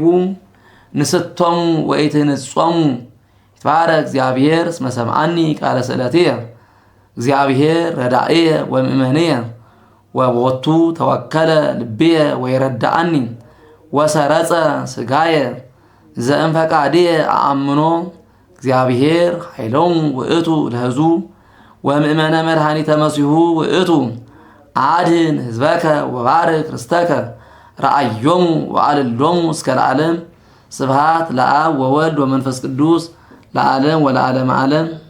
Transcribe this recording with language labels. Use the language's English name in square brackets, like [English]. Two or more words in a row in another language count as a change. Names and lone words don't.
[Geez] ንስቶሙ ወኢትንጾሙ ይትባረክ እግዚአብሔር እስመ ሰምዓኒ ቃለ ስእለትየ። እግዚአብሔር ረዳእየ ወምእመንየ ወቦቱ ተወከለ ልብየ ወይረዳአኒ ወሰረጸ ሥጋየ ዘእንፈቃድየ አአምኖ። እግዚአብሔር ኃይሎሙ ውእቱ ለሕዝቡ ወምእመነ መድኃኒተ መሲሑ ውእቱ አድኅን ሕዝበከ ወባርክ ርስተከ ረአዮሙ ወአልሎሙ እስከ ለዓለም። ስብሃት ለአብ ወወልድ ወመንፈስ ቅዱስ ለዓለም ወለዓለመ ዓለም።